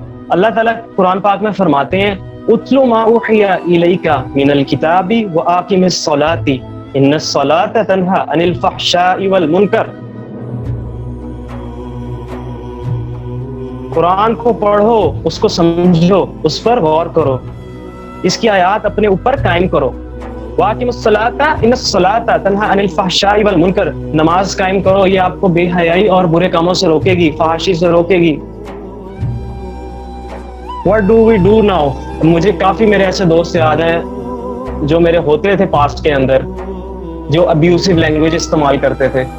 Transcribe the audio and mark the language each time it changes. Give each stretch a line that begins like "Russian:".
Urdu: اللہ تعالیٰ قرآن پاک میں فرماتے ہیں
Arabic: اتلو ما اوحی الیک من الکتاب واقم الصلاۃ ان الصلاۃ تنہی عن الفحشاء والمنکر.
Urdu: قرآن کو پڑھو، اس کو سمجھو، اس پر غور کرو، اس کی آیات اپنے اوپر قائم کرو.
Arabic: واقم الصلاۃ ان الصلاۃ تنہی عن الفحشاء والمنکر.
Urdu: نماز قائم کرو، یہ آپ کو بے حیائی اور برے کاموں سے روکے گی، فحاشی سے روکے گی.
English: What do we do now؟
Urdu: مجھے کافی میرے ایسے دوست یاد ہیں جو میرے ہوتے تھے پاسٹ کے اندر، جو ابیوسو لینگویج استعمال کرتے تھے.